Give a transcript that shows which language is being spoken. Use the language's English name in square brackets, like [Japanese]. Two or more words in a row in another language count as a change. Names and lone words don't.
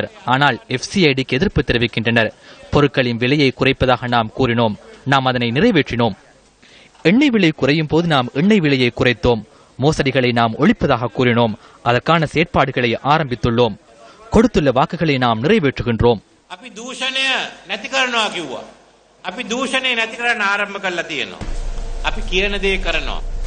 [Tamil] ஆனால் FCIDக்கு எதிர்ப்பு தெரிவிக்கின்றனர். பொருட்களின் விலையை குறைப்பதாக நாம் கூறினோம். நாம் அதனை நிறைவேற்றினோம். எண்ணெய் விலை குறையும் போது நாம் எண்ணெய் விலையை குறைத்தோம். மோசடிகளை நாம் ஒழிப்பதாக கூறினோம். அதற்கான செயற்பாடுகளை ஆரம்பித்துள்ளோம். கொடுத்துள்ள வாக்குகளை நாம் நிறைவேற்றுகின்றோம். [Sinhala] අපි දූෂණය නැති කරනවා කිව්වා. අපි දූෂණය නැති කරන්න ආරම්භ කළා තියෙනවා. අපි කියන දේ කරනවා.